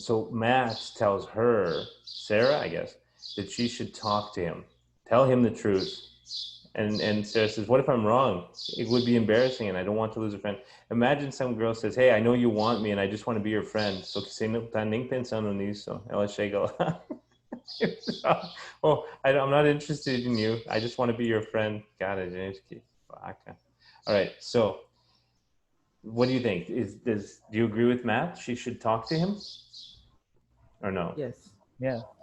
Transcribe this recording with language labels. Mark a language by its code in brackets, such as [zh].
[en] So Matt tells her, Sarah, I guess, that she should talk to him, tell him the truth. And Sarah says, "What if I'm wrong? It would be embarrassing, and I don't want to lose a friend." Imagine some girl says, "Hey, I know you want me, and I just want to be your friend." [pt] So que você não tá nem pensando nisso. Ela chega lá. [en] Oh, I'm not interested in you. I just want to be your friend. [pt] Cara, gente, que vaca. [en] All right, so what do you think? Do you agree with Matt? She should talk to him, or no? Yes, Yeah.